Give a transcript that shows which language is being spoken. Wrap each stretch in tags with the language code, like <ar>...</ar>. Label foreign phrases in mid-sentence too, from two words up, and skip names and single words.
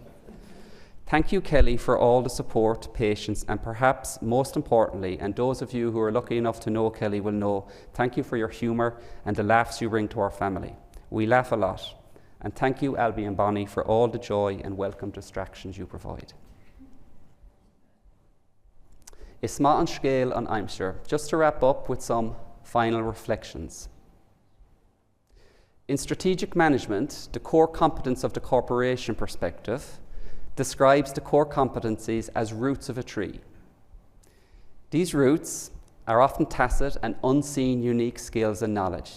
<en>Thank you, Kelly, for all the support, patience, and perhaps most importantly, and those of you who are lucky enough to know Kelly will know, thank you for your humour and the laughs you bring to our family. We laugh a lot. And thank you, Albie and Bonnie, for all the joy and welcome distractions you provide.</en> <ga>Is má an scéal an aimsir.</ga> <en>Just to wrap up with some final reflections. In strategic management, the core competence of the corporation perspective describes the core competencies as roots of a tree. These roots are often tacit and unseen unique skills and knowledge.</en>